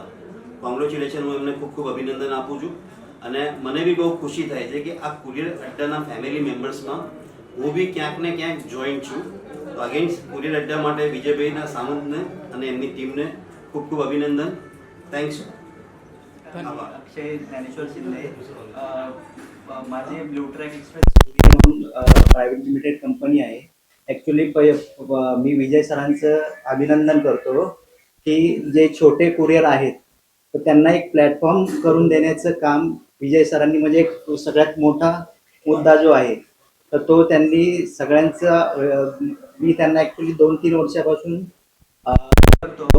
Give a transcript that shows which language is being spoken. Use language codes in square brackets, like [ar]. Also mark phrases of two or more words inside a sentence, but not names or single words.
[gu] કોંગ્રેચ્યુલેશન, હું એમને ખૂબ ખૂબ અભિનંદન આપું છું. અને મને બી બહુ ખુશી થાય છે કે આ કુરિયર અડ્ડાના [en] family members [gu] હું બી ક્યાંક ને ક્યાંક જોઈન્ટ છું. તો અગેન્સ્ટ કુરિયર અડ્ડા માટે વિજયભાઈના સાવંતને અને એમની ટીમને ખૂબ ખૂબ અભિનંદન. [en] થँक्स. [mr] अक्षय ज्ञानेश्वर शिंदे. माझे ब्लू ट्रॅक एक्सप्रेस म्हणून [en] private limited company [mr] आहे. ॲक्च्युली मी विजय सरांचं अभिनंदन करतो की जे छोटे कुरिअर आहेत तर त्यांना एक प्लॅटफॉर्म करून देण्याचं काम विजय सरांनी, म्हणजे एक सगळ्यात मोठा मुद्दा जो आहे तर तो त्यांनी सगळ्यांचा, मी त्यांना ॲक्च्युली 2-3 वर्षापासून करतो.